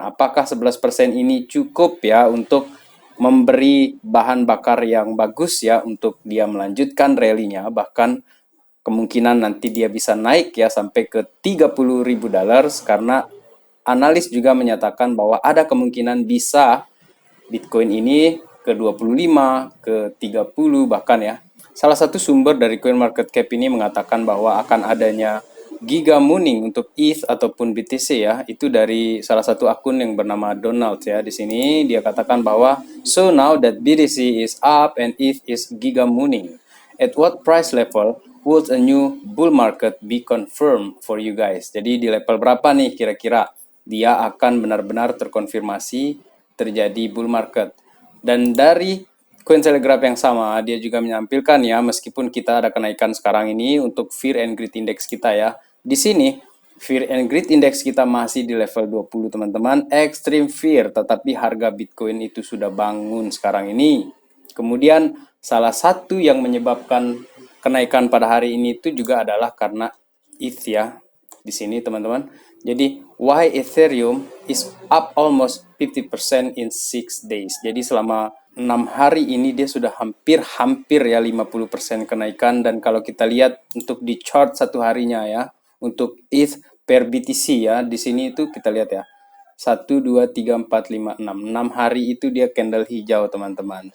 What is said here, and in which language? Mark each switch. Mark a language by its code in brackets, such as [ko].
[id] Apakah 11% ini cukup ya untuk memberi bahan bakar yang bagus ya untuk dia melanjutkan rally-nya, bahkan kemungkinan nanti dia bisa naik ya sampai ke 30.000 dollars, karena analis juga menyatakan bahwa ada kemungkinan bisa Bitcoin ini ke 25, ke 30 bahkan ya. Salah satu sumber dari CoinMarketCap ini mengatakan bahwa akan adanya giga mooning untuk ETH ataupun BTC ya. Itu dari salah satu akun yang bernama Donald ya. Di sini dia katakan bahwa [en] so now that BTC is up and ETH is giga mooning, at what price level would a new bull market be confirmed for you guys? [id] Jadi di level berapa nih kira-kira dia akan benar-benar terkonfirmasi terjadi bull market? Dan dari Cointelegraph yang sama, dia juga menampilkan ya, meskipun kita ada kenaikan sekarang ini untuk Fear and Greed Index kita ya. Di sini, Fear and Greed Index kita masih di level 20 teman-teman, Extreme Fear, tetapi harga Bitcoin itu sudah bangun sekarang ini. Kemudian, salah satu yang menyebabkan kenaikan pada hari ini itu juga adalah karena ETH ya. Di sini teman-teman. Jadi, [en] why Ethereum is up almost 50% in 6 days. [id] Jadi selama 6 hari ini dia sudah hampir ya 50% kenaikan. Dan kalau kita lihat untuk di chart satu harinya ya, untuk ETH per BTC ya, di sini itu kita lihat ya, 1, 2, 3, 4, 5, 6. 6 hari itu dia candle hijau teman-teman.